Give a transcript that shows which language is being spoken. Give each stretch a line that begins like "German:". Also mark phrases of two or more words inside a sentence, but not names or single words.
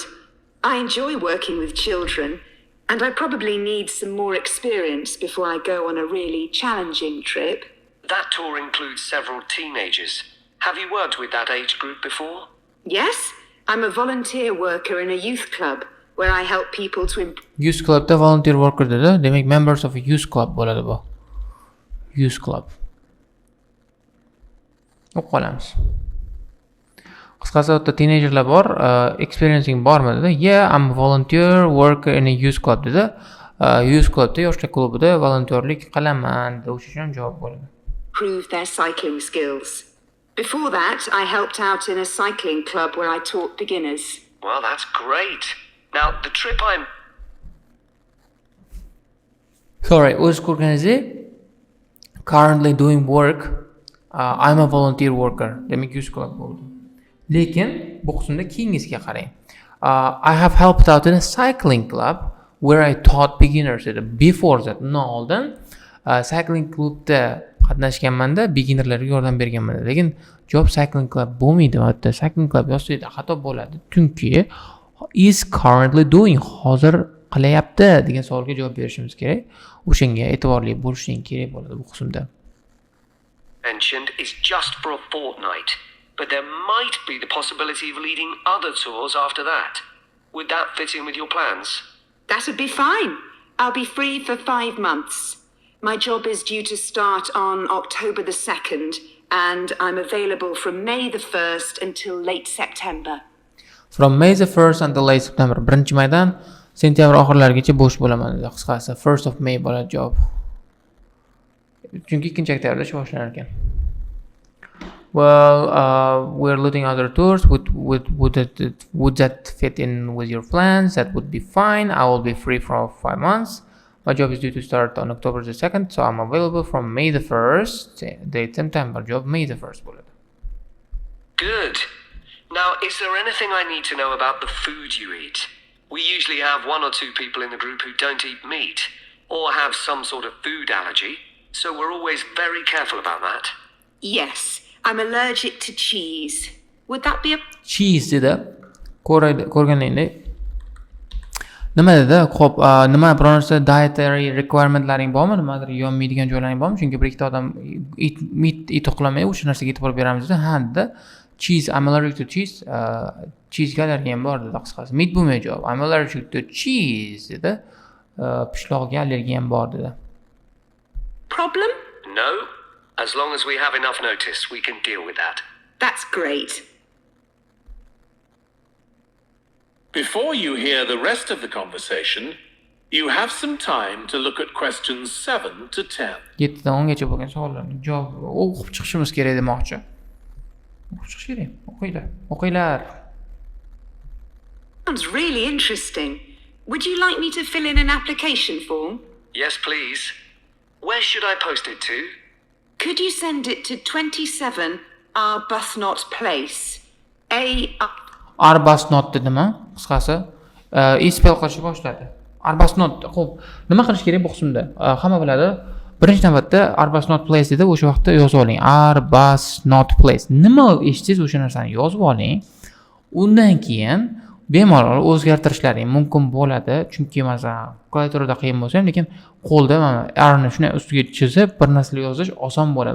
English: I enjoy working with children, and I probably need some more experience before I go on a really challenging trip. That tour includes several teenagers. Have you worked with that age group before? Yes, I'm a volunteer worker in a youth club where I help people to Youth clubda volunteer worker dedi.
Uzbek: Demak,
English: members of a youth club
Uzbek: bo'ladi bu.
English: Youth club.
Uzbek: O'qib qolamiz. Qisqasi o'tda teenagerlar bor, experiencing bormi dedi.
English: Yeah, I'm a volunteer worker in a youth club dedi. Youth clubda,
Uzbek: yoshlar klubida volontyorlik qilaman dedi. O'sha uchun javob bo'ladi.
English: improve their cycling skills. Before that, I helped out in a cycling club where I taught beginners. Well, that's great. Now, the trip I'm... Sorry,
Uzbek: o'z ko'rganingizdek,
English: currently doing work, I'm a volunteer worker.
Uzbek: Demak,
English: youth club
Uzbek: bo'ldi. Lekin bu qismda keyingisiga qarang.
English: I have helped out in a cycling club where I taught beginners dedi. Before that,
Uzbek: undan oldin
English: cycling klubda
Uzbek: qatnashganmanda, beginnerlarga yordam berganman. Lekin javob
English: cycling club
Uzbek: bo'lmaydi. Hatto
English: cycling club
Uzbek: yozsaydi xato bo'ladi.
English: Chunki is currently doing,
Uzbek: hozir qilyapti degan savolga javob berishimiz kerak. O'shanga e'tiborli bo'lishing kerak bo'ladi bu qismda.
English: mentioned is just for a fortnight, but there might be the possibility of leading other tours after that. Would that fit in with your plans? That'd be fine. I'll be free for 5 months. My job is due to start on October the 2nd, and I'm available from May the 1st until late September. From May the 1st until late September.
Uzbek: 1 maydan sentyabr oxirlarigacha bo'sh bo'laman dedi qisqasi. 1st of May bo'ladi javob. Chunki 2 oktyabrda ish boshlanar ekan.
English: Well, we're leading other tours. Would that fit in with your plans? That would be fine. I will be free for 5 months. My job is due to start on October the 2nd, so I'm available from May the 1st. Date September. Job May the 1st bo'ladi. Good. Now, is there anything I need to know about the food you eat? We usually have 1 or 2 people in the group who don't eat meat or have some sort of food allergy, so we're always very careful about that. Yes, I'm allergic to cheese. Would that be a...
Uzbek: Cheese dedi. Ko'rganingdek. Nima dedi? Xo'p, nima biror narsa
English: dietary requirementlaring
Uzbek: bormi? Nimadir yonmaydigan joylaring bormi? Chunki bir ikkita odam meat uqlamay o'sha narsaga e'tibor beramiz dedi. Ha dedi.
English: Cheese, I'm allergic to cheese.
Uzbek: Cheese'ga allergiyam bor dedi qisqasi. Meat bo'lmaydi javob.
English: I'm allergic to cheese dedi.
Uzbek: Pishloqga allergiyam bor dedi.
English: Problem? No. As long as we have enough notice, we can deal with that. That's great. Before you hear the rest of the conversation, You have some time to look at questions 7 to 10.
Uzbek: 7 dan 10 gacha bo'lgan savollarning javobi o'qib chiqishimiz kerak demoqchi. O'qib chiqish kerak. O'qinglar.
English: Sounds really interesting. Would you like me to fill in an application form? Yes, please. Where should I post it to? Could you send it to 27 Arbuthnot Place?
Uzbek: Arbuthnot dedimi? Qisqasi, spell qilishni boshladi. Arbuthnot. Xo'p, nima qilish kerak bu qismda? Hamma biladi. Birinchi navbatda Arbuthnot Place deb o'sha vaqtda yozib oling. Arbuthnot Place. Nima eshitsangiz o'sha narsani yozib oling. Undan keyin bemalol o'zgartirishlaring mumkin bo'ladi, chunki masalan klaviaturada qiyin bo'lsa ham, lekin qo'lda mana R-ni shunday ustiga chizib bir narsalar yozish oson bo'ladi.